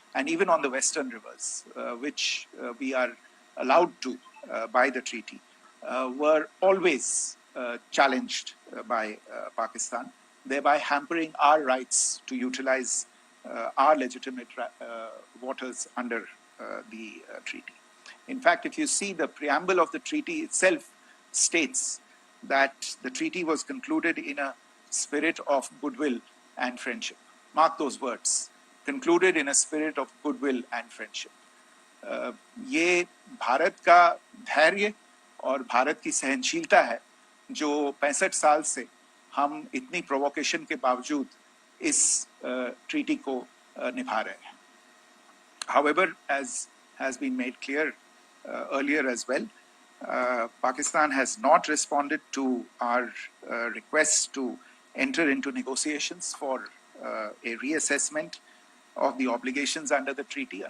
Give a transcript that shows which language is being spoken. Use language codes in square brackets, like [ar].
[en] and even on the western rivers, which we are allowed to by the treaty, were always challenged by Pakistan, thereby hampering our rights to utilize our legitimate waters under the treaty. In fact, if you see the preamble of the treaty itself states that the treaty was concluded in a spirit of goodwill and friendship. Mark those words, concluded in a spirit of goodwill and friendship. [hi] ये भारत का धैर्य और भारत की सहनशीलता है जो 65 साल से हम इतनी प्रोवोकेशन के बावजूद इस ट्रीटी को निभा रहे हैं. [en] However, as has been made clear earlier as well, Pakistan has not responded to our request to enter into negotiations for a reassessment of the obligations under the treaty.